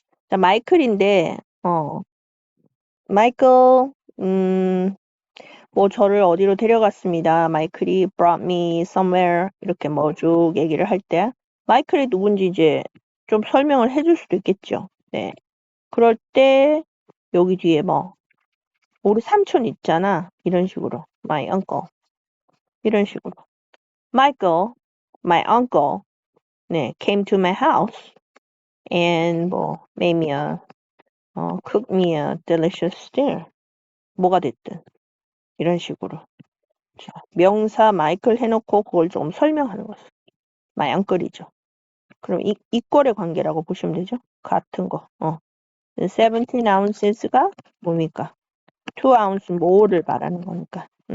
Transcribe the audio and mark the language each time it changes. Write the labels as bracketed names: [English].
[Korean] 자, 마이클인데 마이클 뭐 저를 어디로 데려갔습니다. 마이클이 [English] brought me somewhere [Korean] 이렇게 뭐 쭉 얘기를 할 때 마이클이 누군지 이제 좀 설명을 해줄 수도 있겠죠. 네. 그럴 때 여기 뒤에 뭐 우리 삼촌 있잖아. 이런 식으로 [English] my uncle 이런 식으로 Michael, my uncle 네, came to my house and 뭐 made me cook me a delicious dinner. [Korean] 뭐가 됐든 이런 식으로 자, 명사 마이클 해놓고 그걸 좀 설명하는 거죠. 마양거리죠. 그럼 이꼴의 관계라고 보시면 되죠. 같은 거. 17 ounces가 뭡니까? [English] 2 ounce more [Korean] 를 말하는 거니까.